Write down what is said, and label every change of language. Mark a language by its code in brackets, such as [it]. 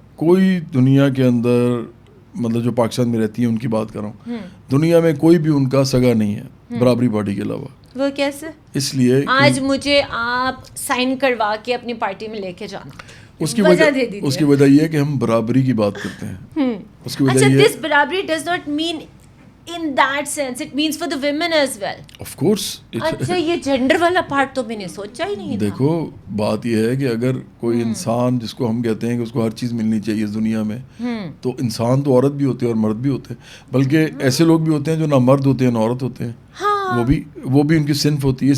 [ur] کوئی دنیا کے اندر مطلب جو پاکستان میں رہتی ہیں ان کی بات کر رہا ہوں, دنیا میں کوئی بھی ان کا سگا نہیں ہے برابری پارٹی کے علاوہ. وہ کیسے؟ اس لیے آج مجھے آپ سائن کروا کے اپنی پارٹی میں لے کے جانا, اس کی وجہ یہ ہے کہ ہم برابری کی بات کرتے ہیں. اس کی وجہ اچھا, یہ [en] This برابری does not mean in that sense, it means for the women as well. Of course. [ur] اچھا, یہ جینڈر والا پارٹ تو میں نے سوچا ہی نہیں. دیکھو بات یہ ہے کہ اگر کوئی انسان جس کو ہم کہتے ہیں کہ اس کو ہر چیز ملنی چاہیے اس دنیا میں, تو انسان تو عورت بھی ہوتے ہیں اور مرد بھی ہوتے ہیں, بلکہ ایسے لوگ بھی ہوتے ہیں جو نہ مرد ہوتے ہیں نہ عورت ہوتے ہیں, وہ بھی ان کی صنف ہوتی ہے.